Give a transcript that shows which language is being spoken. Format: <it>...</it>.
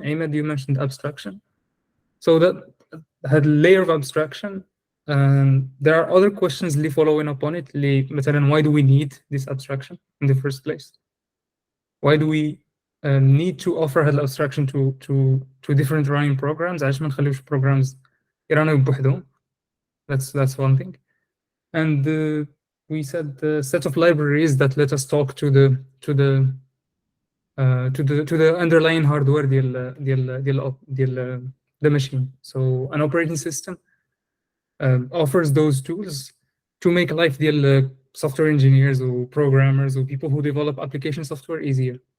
<en>Ahmed, you mentioned abstraction. So that had a layer of abstraction. There are other questions اللي following upon it. مثلا, why do we need this abstraction in the first place? Why do we need to offer هاد abstraction to different running programs?</en> <ar>علاش ما نخليوش programs يرانا بوحدهم?</ar> <en>That's one thing. And we said the set of libraries that let us talk to the underlying hardware ديال the machine. So an operating system offers those tools to make life ديال software engineers or programmers or people who develop application software easier.</en>